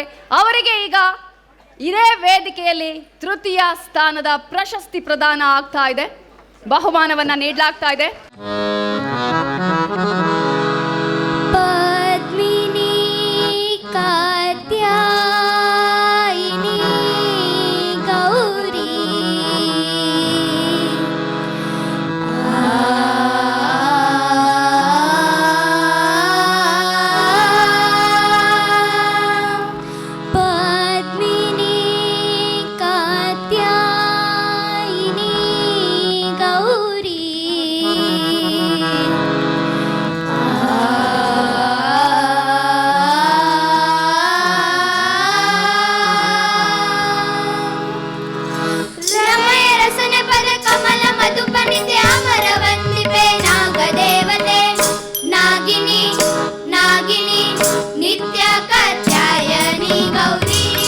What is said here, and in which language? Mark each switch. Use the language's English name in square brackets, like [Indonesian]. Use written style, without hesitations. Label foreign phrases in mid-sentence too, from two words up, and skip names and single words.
[Kannada] ಅವರಿಗೆ ಈಗ ಇದೇ ವೇದಿಕೆಯಲ್ಲಿ ತೃತೀಯ ಸ್ಥಾನದ ಪ್ರಶಸ್ತಿ ಪ್ರದಾನ ಆಗ್ತಾ ಇದೆ, ಬಹುಮಾನವನ್ನ ನೀಡಲಾಗ್ತಾ ಇದೆ. ಪದ್ಮಿನಿ ಕಾತ್ಯಾಯಿನಿ ಗೌರಿ ಪದ್ಮಿನಿ ಕಾತ್ಯಾಯಿನಿ ಗೌರಿ ರಮಯ ರಸನೆ ಪದ ಕಮಲ ಮಧುಪನಿತೆ ಅಮರ ವಂದಿಪೆ ನಾಗದೇವತೆ ನಾಗಿನಿ ನಾಗಿನಿ ನಿತ್ಯ ಕಾತ್ಯಾಯನಿ ಗೌರಿ